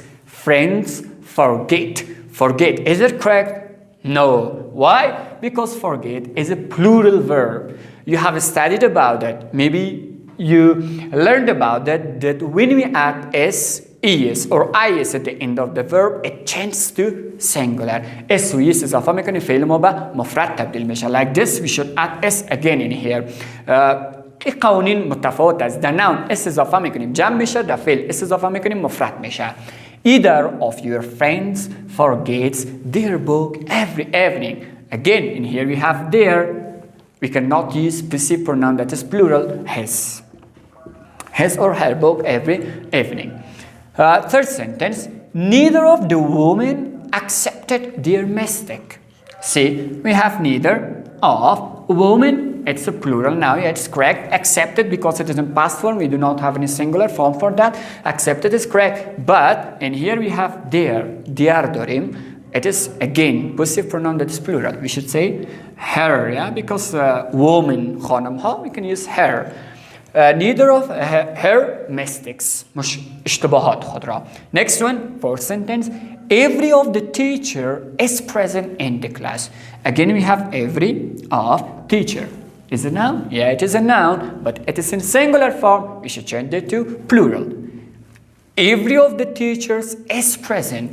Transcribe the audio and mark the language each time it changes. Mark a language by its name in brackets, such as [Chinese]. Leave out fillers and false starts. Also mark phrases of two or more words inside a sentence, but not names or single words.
[English] Friends forget. Forget. Is it correct? No. Why? Because forget is a plural verb. You have studied about that. Maybe you learned about that when we add s, es or is at the end of the verb, it changes to singular. [Persian] S و es اضافه میکنیم فعل ما به مفرد تبدیل میشه. [English] Like this, we should add s again in here. [Persian] این قوانین متفاوت است. در noun s اضافه میکنیم جمع میشه، در فعل s اضافه میکنیم مفرد میشه. [English] Either of your friends forgets their book every evening. Again, in here we have their. We cannot use possessive pronoun that is plural, his. His or her book every evening. Third sentence, neither of the women accepted their mistake. See, we have neither of woman, it's a plural now, it's correct. Accepted because it is in past form, we do not have any singular form for that. Accepted is correct, but in here we have their, diar dorim. It is again possessive pronoun that is plural. We should say her, yeah, because woman, [Persian] خانم ها, [English] we can use her. Neither of her mistakes. [Persian] مش اشتباهات خود را. [English] Next one, fourth sentence. Every of the teacher is present in the class. Again, we have every of teacher. Is it a noun? Yeah, it is a noun, but it is in singular form. We should change it to plural. Every of the teachers is present.